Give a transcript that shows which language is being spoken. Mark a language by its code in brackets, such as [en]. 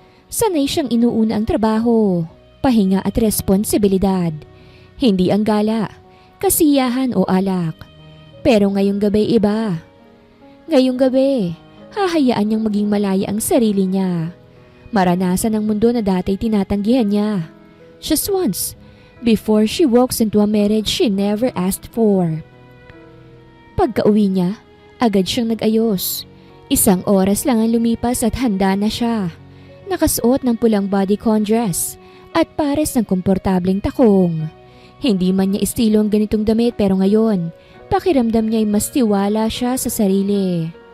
[tl] Sanay siyang inuuna ang trabaho, pahinga at responsibilidad. Hindi ang gala, kasiyahan o alak. Pero ngayong gabi iba. Ngayong gabi, hahayaan niyang maging malaya ang sarili niya. Maranasan ang mundo na dati tinatanggihan niya. [en] Just once, before she walks into a marriage she never asked for. [tl] Pagka-uwi niya, agad siyang nag-ayos. 1 oras lang ang lumipas at handa na siya. Nakasuot ng pulang bodycon dress at pares ng komportableng takong. Hindi man niya estilo ang ganitong damit pero ngayon, pakiramdam niya ay mas tiwala siya sa sarili.